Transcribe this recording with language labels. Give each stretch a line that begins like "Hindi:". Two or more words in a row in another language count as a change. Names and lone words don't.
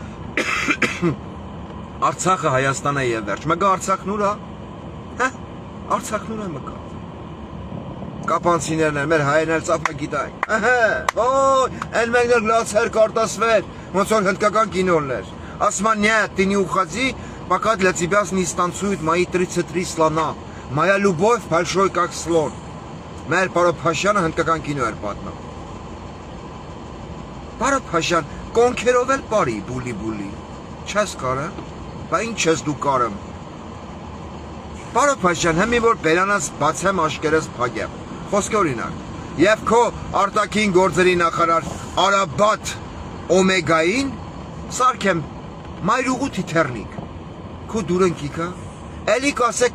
Armenian: Արցախը Հայաստան է եւ վերջ, մգա Արցախն ուր է, հա, Արցախն ուր է մգա, կապանցիներն են, մեր հայերն էլ ծափագիտային, ոյ, են մենք էլ լացեր կարտասվեր, ոնց որ հնդկական կինոններ, ասում են
Russian: нет, ты не уходи, пока для тебя не станцуют мои 33 слона. Моя любовь большой как слон.
Armenian: Մեր Պարոն Փաշյանը հնդկական կինո էր պատմում։ Պարոն Փաշյան, կոնքերով էլ բարի բուլի։ Չես կարը։ Բա ինչ ես դու կարում։ Պարոն Փաշյան, հիմի որ բերանաս բացեմ աշկերես փագեմ։ Խոսքի օրինակ։ Եվ քո արտաքին գործերի նախարար Արաբատ Օմեգային սարքեմ մայրուղու թիթեռնիկ։ Քո դուրընկիկա, էլի կասեք